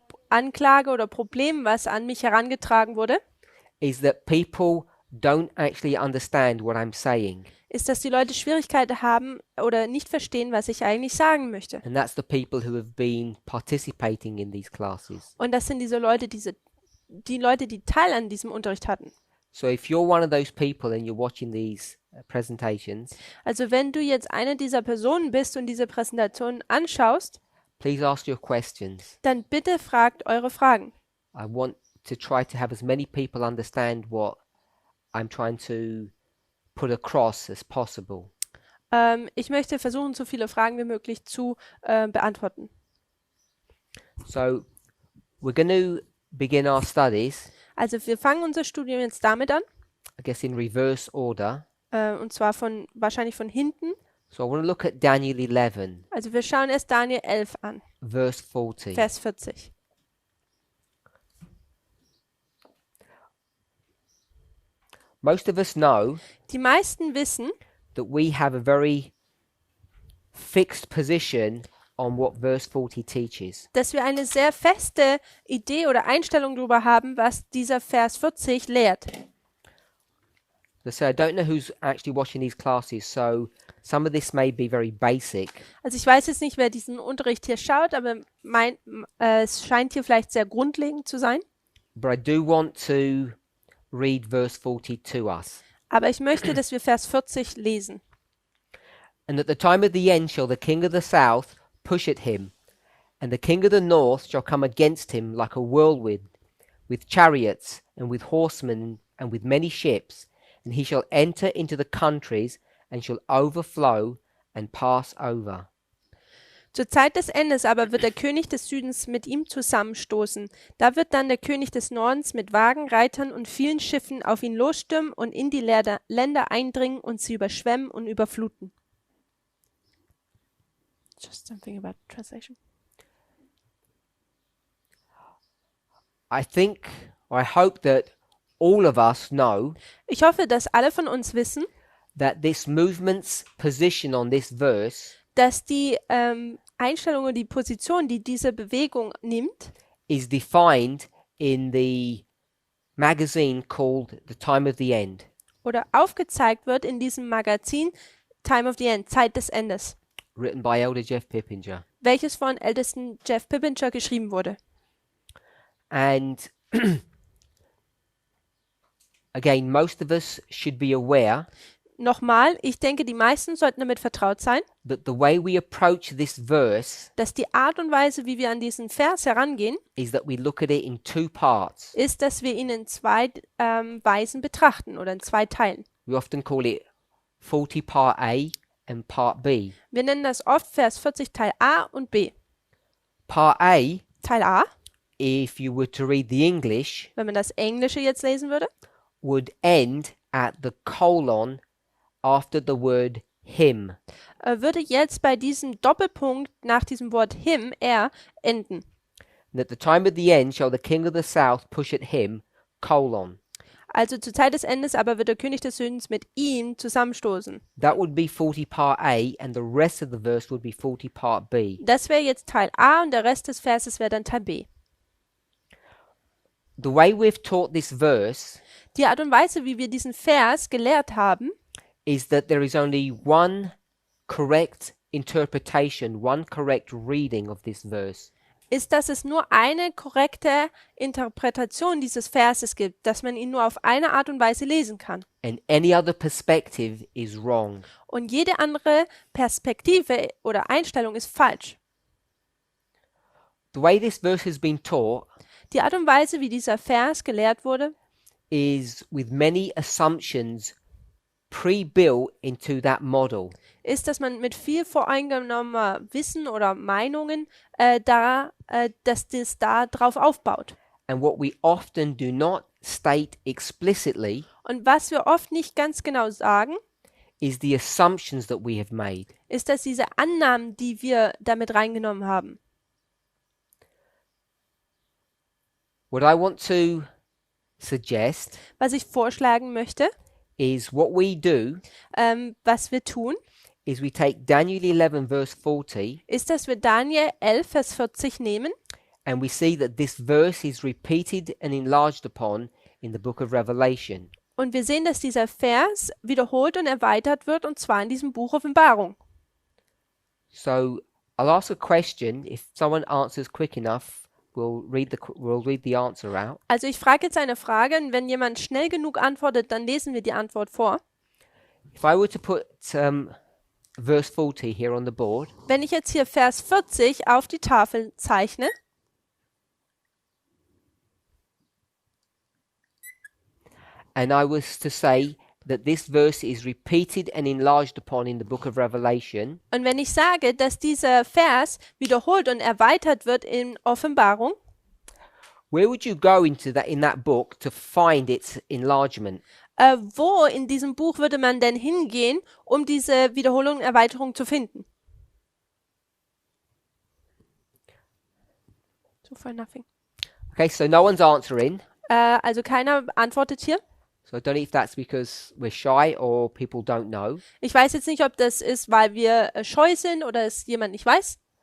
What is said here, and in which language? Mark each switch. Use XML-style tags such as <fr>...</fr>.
<de>Anklage oder Problem, was an mich herangetragen wurde,</de> <en>is that people don't actually understand what I'm saying.</en> <de>ist, dass die Leute Schwierigkeiten haben oder nicht verstehen, was ich eigentlich sagen möchte.</de> <en>And that's the people who have been participating in these classes.</en> <de>Und das sind diese Leute, die Leute, die Teil an diesem Unterricht hatten.</de> <en>So if you're one of those people and you're watching these presentations,</en> <de>Also wenn du jetzt eine dieser Personen bist und diese Präsentation anschaust,</de> <en>please ask your questions.</en> <de>dann bitte fragt eure Fragen.</de> <en>I want to try to have as many people understand what I'm trying to put across as possible.</en> <de>Ich möchte versuchen, so viele Fragen wie möglich zu beantworten.</de> <en>So we're going to begin our studies,</en> <de>Also wir fangen unser Studium jetzt damit an,</de> <en>I guess in reverse order.</en> <de>und zwar wahrscheinlich von hinten.</de> <en>So I want to look at Daniel 11,</en> <de>Also wir schauen erst Daniel 11 an,</de> <en>verse 40.</en> <de>Vers 40.</de> <en>Most of us know</en> <de>Die meisten wissen,</de> <en>that we have a very fixed position on what verse 40 teaches.</en> <de>dass wir eine sehr feste Idee oder Einstellung darüber haben, was dieser Vers 40 lehrt.</de> <en>So I don't know who's actually watching these classes, so some of this may be very basic.</en> <de>Also ich weiß jetzt nicht, wer diesen Unterricht hier schaut, aber es scheint hier vielleicht sehr grundlegend zu sein.</de> <en>But I do want to read verse 40 to us.</en> <de>Aber ich möchte, dass wir Vers 40 lesen.</de> <en>And at the time of the end shall the king of the south push at him, and the king of the north shall come against him like a whirlwind, with chariots and with horsemen and with many ships, and he shall enter into the countries and shall overflow and pass over.</en> <de>Zur Zeit des Endes aber wird der König des Südens mit ihm zusammenstoßen. Da wird dann der König des Nordens mit Wagen, Reitern und vielen Schiffen auf ihn losstürmen und in die Länder eindringen und sie überschwemmen und überfluten.</de> <en>Just something about translation. I think, or I hope that all of us know</en> <de>Ich hoffe, dass alle von uns wissen,</de> <en>that this movement's position on this verse</en> <de>dass die Einstellung und die Position, die diese Bewegung nimmt,</de> <en>is defined in the magazine called The Time of the End,</en> <de>oder aufgezeigt wird in diesem Magazin Time of the End, Zeit des Endes,</de> <en>written by Elder Jeff Pippinger.</en> <de>welches von ältesten Jeff Pippinger geschrieben wurde.</de> <en>And again, most of us should be aware</en> <de>Nochmal, ich denke, die meisten sollten damit vertraut sein,</de> <en>that the way we approach this verse</en> <de>dass die Art und Weise, wie wir an diesen Vers herangehen,</de> <en>is that we look at it in two parts.</en> <de>ist, dass wir ihn in zwei Weisen betrachten oder in zwei Teilen.</de> <en>We often call it 40 part A and part B.</en> <de>Wir nennen das oft Vers 40 Teil A und B.</de> <en>Part A,</en> <de>Teil A,</de> <en>if you were to read the English,</en> <de>wenn man das Englische jetzt lesen würde,</de> <en>would end at the colon after the word him.</en> <de>Würde jetzt bei diesem Doppelpunkt nach diesem Wort him, er, enden.</de> <en>And at the time of the end shall the king of the south push at him, colon.</en> <de>Also zur Zeit des Endes aber wird der König des Südens mit ihm zusammenstoßen.</de> <en>That would be 40 part A, and the rest of the verse would be 40 part B.</en> <de>Das wäre jetzt Teil A und der Rest des Verses wäre dann Teil B.</de> <en>The way we've taught this verse</en> <de>Die Art und Weise, wie wir diesen Vers gelehrt haben,</de> <en>is that there is only one correct interpretation, one correct reading of this verse.</en> <de>ist, dass es nur eine korrekte Interpretation dieses Verses gibt, dass man ihn nur auf eine Art und Weise lesen kann.</de> <en>And any other perspective is wrong.</en> <de>Und jede andere Perspektive oder Einstellung ist falsch.</de> <en>The way this verse has been taught</en> <de>Die Art und Weise, wie dieser Vers gelehrt wurde,</de> <en>is with many assumptions pre-built into that model.</en> <de>ist, dass man mit viel voreingenommener Wissen oder Meinungen, dass das da drauf aufbaut.</de> <en>And what we often do not state explicitly</en> <de>Und was wir oft nicht ganz genau sagen,</de> <en>is the assumptions that we have made.</en> <de>ist, dass diese Annahmen, die wir damit reingenommen haben.</de> <en>What I want to suggest</en> <de>Was ich vorschlagen möchte,</de> <en>is what we do</en> <de>was wir tun,</de> <en>is we take Daniel 11 verse 40</en> <de>ist, dass wir Daniel 11, Vers 40 nehmen</de> <en>and we see that this verse is repeated and enlarged upon in the book of Revelation.</en> <de>Und wir sehen, dass dieser Vers wiederholt und erweitert wird, und zwar in diesem Buch Offenbarung.</de> <en>So I'll ask a question. If someone answers quick enough, we'll read the answer out.</en> <de>Also ich frage jetzt eine Frage, und wenn jemand schnell genug antwortet, dann lesen wir die Antwort vor.</de> <en>If I were to put verse 40 here on the board,</en> <de>Wenn ich jetzt hier Vers 40 auf die Tafel zeichne,</de> <en>and I was to say that this verse is repeated and enlarged upon in the book of Revelation,</en> <de>und wenn ich sage, dass dieser Vers wiederholt und erweitert wird in Offenbarung,</de> <en>where would you go in that book to find its enlargement?</en> <de>wo in diesem Buch würde man denn hingehen, um diese Wiederholung und Erweiterung zu finden?</de> <en>So far nothing. Okay, so no one's answering.</en> <de>Also keiner antwortet hier.</de> <en>So I don't know if that's because we're shy or people don't know.</en> <de>Ich weiß jetzt nicht, ob das ist, weil wir scheu sind oder es jemand nicht weiß.</de>